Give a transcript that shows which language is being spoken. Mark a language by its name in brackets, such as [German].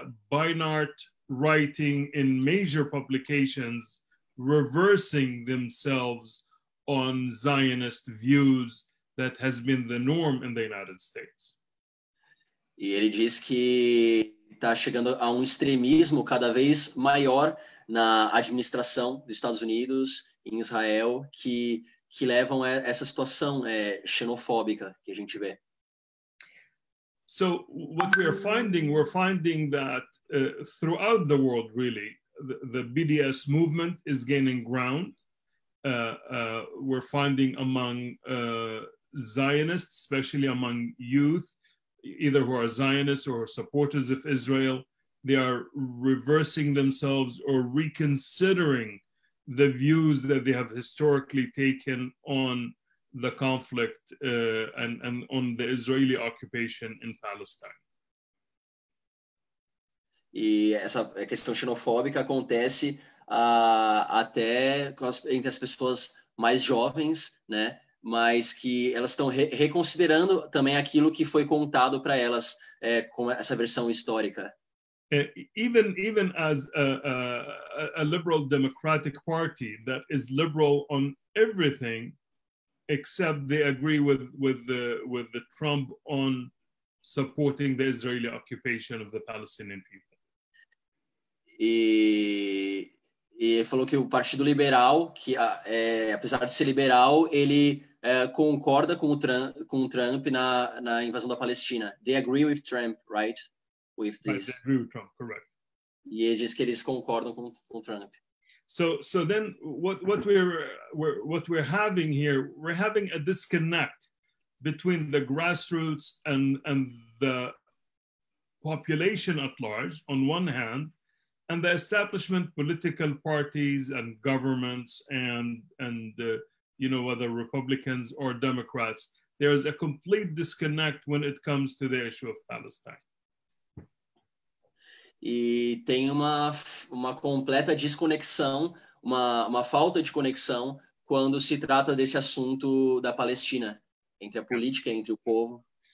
[English] Beinart writing in major publications reversing themselves on Zionist views that has been the norm in the United States. [Portuguese] E ele diz que está chegando a um extremismo cada vez maior na administração dos Estados Unidos, em Israel, que levam a essa situação xenofóbica que a gente vê. [English] So what we're finding that throughout the world, really, the BDS movement is gaining ground. We're finding among Zionists, especially among youth, either who are Zionists or supporters of Israel, they are reversing themselves or reconsidering the views that they have historically taken on the conflict and on the Israeli occupation in Palestine. [Portuguese] E essa questão xenofóbica acontece até entre as pessoas mais jovens, né? Mas que elas estão reconsiderando também aquilo que foi contado para elas com essa versão histórica. [English] Even as a liberal democratic party that is liberal on everything, except they agree with the Trump on supporting the Israeli occupation of the Palestinian people. [Portuguese] E falou que o Partido Liberal, que apesar de ser liberal, ele concorda com o Trump na invasão da Palestina. [English] They agree with Trump, right? With this. Right, they agree with Trump, correct. [Portuguese] E ele diz que eles concordam com o Trump. [English] So then what we're having here, we're having a disconnect between the grassroots and the population at large on one hand, and the establishment, political parties and governments, and you know, whether Republicans or Democrats, there is a complete disconnect when it comes to the issue of Palestine. [Portuguese] E tem uma completa desconexão, uma falta de conexão quando se trata desse assunto da Palestina, entre a política e entre o povo.